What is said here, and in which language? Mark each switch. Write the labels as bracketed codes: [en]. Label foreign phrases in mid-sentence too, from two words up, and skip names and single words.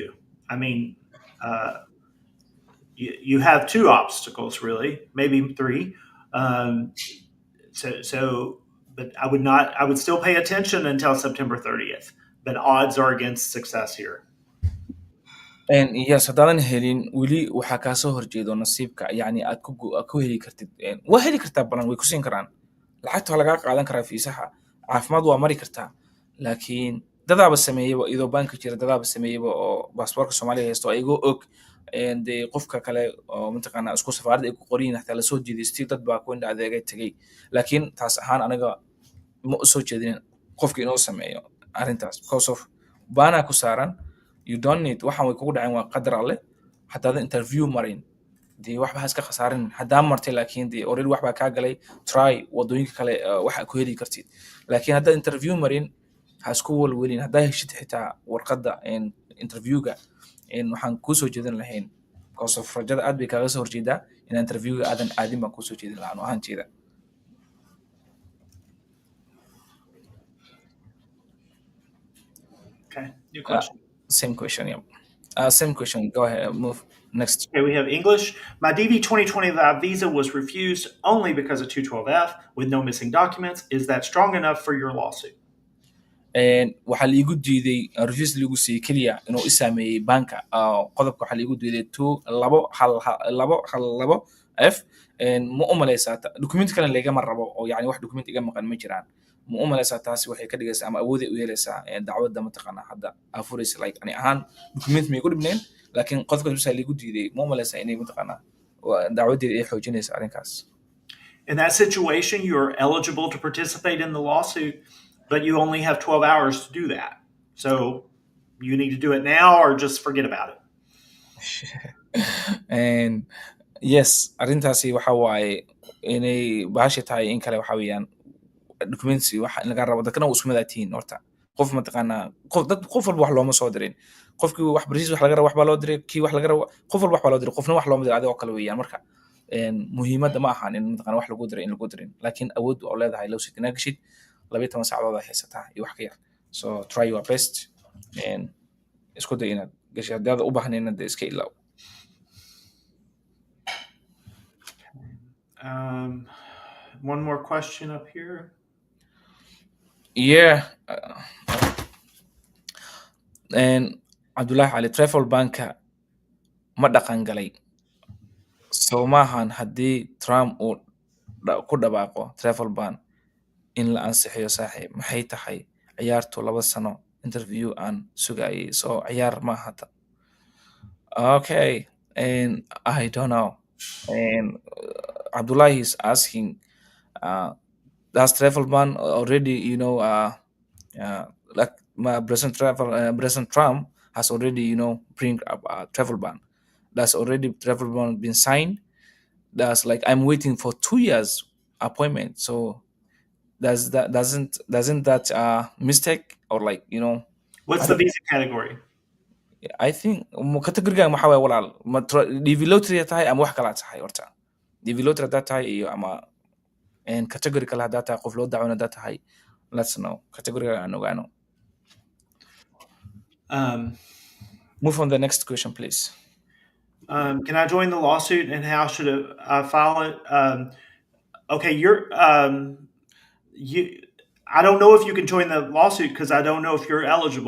[en] I mean, you have two obstacles, really, maybe three. But I would still pay attention until September 30th. But odds are against success here. Yes, [so] haddaadan helin weli waxaa kaa soo horjeedo nasiibka yani aad ku heli kartid waa heli kartaa balan way ku siin karaan lacagta waa lagaa qaadan karaa fiisaha caafimaad waa mari kartaa laakiin dadaaba sameeyaba iyadoo banka jira dadaaba sameeyaba oo baasaboorka soomaaliya haysto ayagoo og dee qofka kale oo mataqaanaa isku safaaradda ay ku qorin hataa lasoo jeedaystay dad baa ku indha adeegay tegey laakiin taas ahaan aniga ma u soo jeedinin qofka inoo sameeyo arrintaas [en] because of [so] baanaa ku saaran [en] you don't need [so] waxaan way kugu dhaceen waa qadar alle haddaadan interview marin dee waxba ha iska khasaarin haddaa martay laakiin dee already waxbaa kaa galay try wadooyinka kale waxa ku heli kartid laakiin haddaad interview marin ha isku walwelin haddaa heshid xitaa warqadda interviewga waxaan kuu soo jeedin lahayn [en] because of [so] rajada aad bay kaaga soo horjeedaa inaa interviewga aadan aadin baan kuu soo jeedin lahaa ahaanteeda. [en] Okay, new question. Same question, yeah. Same question. Go ahead. Move next. Okay, we have English. My DV 2025 visa was refused only because of 212F with no missing documents. Is that strong enough for your lawsuit? [so] Waxaa liigu diiday refuse liigu siiyey keliya inuu i saameeyey banka qodobka waxaa liigu diiday 2-2-1-2-F ma u malaysaa document kale lagama rabo oo yani wax document iga maqan ma jiraan ma u malaysaa taasi waxay ka dhigaysaa ama awooday u yeelaysaa dacwadda mataqaanaa hadda afuraysa like ani ahaan document may ku dhibnayn laakiin qodobka bisaa liigu diiday ma u malaysaa inay mataqaanaa dacwaddeeda ay xoojinaysa arrinkaas. [en] In that situation, you're eligible to participate in the lawsuit, but you only have 12 hours to do that. So you need to do it now or just forget about it. And yes, [so] arrintaasi waxa waaye inay bahasha tahay in kale waxa weeyaan documents waxa laga rabo dadkana uu isku madaatiin horta qof mataqaanaa qof walba wax looma soo dirin qofkii wax barisiis wax laga rabo wax baa loo diray kii wax laga rabo qof walba wax baa loo diray qofna wax looma diray adigoo kale weeyaan marka muhiimadda ma ahan in mataqaanaa wax lagu diray in lagu dirin laakiin awood oo leedahay low sitina gashid 12 saacadood ay haysataa iyo wax ka yar [en] so try your best [so] and isku day inaad gashay haddaad u baahnayna dee iska ilaaw. [en] One more question up here. Yeah. And [so] Abdullahi Ali [en] travel banka [so] ma dhaqan galay soo maahan haddii Trump uu ku dhawaaqo travel ban in la ansixiyo saaxiib maxay tahay ciyaartu 2 sano interview aan sugayay soo ciyaar ma hata okay [en] and I don't know and Abdullahi is asking does travel ban already like President Trump has already bring up a travel ban. That's already travel ban been signed. That's like I'm waiting for 2 years appointment. So doesn't that mistake or like I What's the don't visa category? I think [so] category maxaa waay walaal ma DV lottery tahay ama wax kala tahay horta DV lottery hadaa tahay iyo ama category kale hadaa tahay qof loo dacwona hadaa tahay [en] let's know category [so] aan ogaano. [en] Move on the next question, please. Can I join the lawsuit and how should I file it? Okay, I don't know if you can join the lawsuit because I don't know if you're eligible.